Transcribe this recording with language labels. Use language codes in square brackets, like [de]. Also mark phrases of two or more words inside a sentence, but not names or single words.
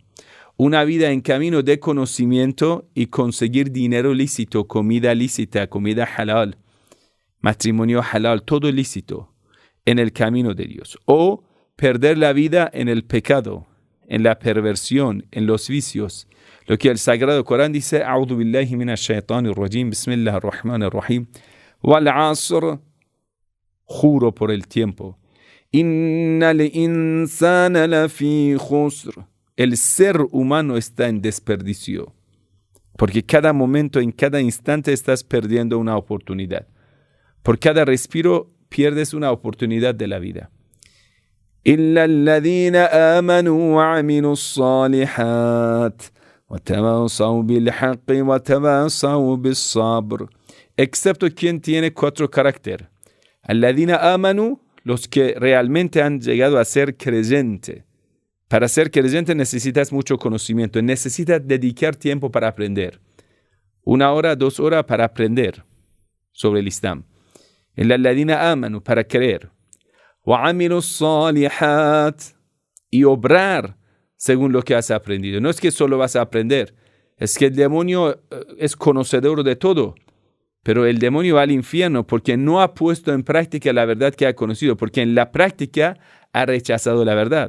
[es] Una vida en camino de conocimiento y conseguir dinero lícito, comida lícita, comida halal, matrimonio halal, todo lícito en el camino de Dios. O perder la vida en el pecado, en la perversión, en los vicios. Lo que el Sagrado Corán dice, [ar] أعوذ بالله من الشيطان الرجيم بسم الله الرحمن الرحيم والعصر, [es] juro por el tiempo. [ar] إن الإنسان لفي خسر. [es] El ser humano está en desperdicio, porque cada momento, en cada instante estás perdiendo una oportunidad. Por cada respiro pierdes una oportunidad de la vida. [ar] إِلَّا الَّذِينَ آمَنُوا وَعَمِلُوا الصَّالِحَاتِ وَتَوَاصَوْا بِالْحَقِّ وَتَوَاصَوْا بِالصَّبْرِ. [es] Excepto quien tiene 4 caracteres. [ar] الَّذِينَ آمَنُوا, [es] los que realmente han llegado a ser creyente. Para ser creyente necesitas mucho conocimiento, necesitas dedicar tiempo para aprender. 1 hora, 2 horas para aprender. sobre el Islam. [ar] الذين آمنوا, [es] para creer. [ar] وعملوا الصالحات, [es] y obrar según lo que has aprendido. No es que solo vas a aprender, es que el demonio es conocedor de todo, pero el demonio va al infierno porque no ha puesto en práctica la verdad que ha conocido, porque en la práctica ha rechazado la verdad.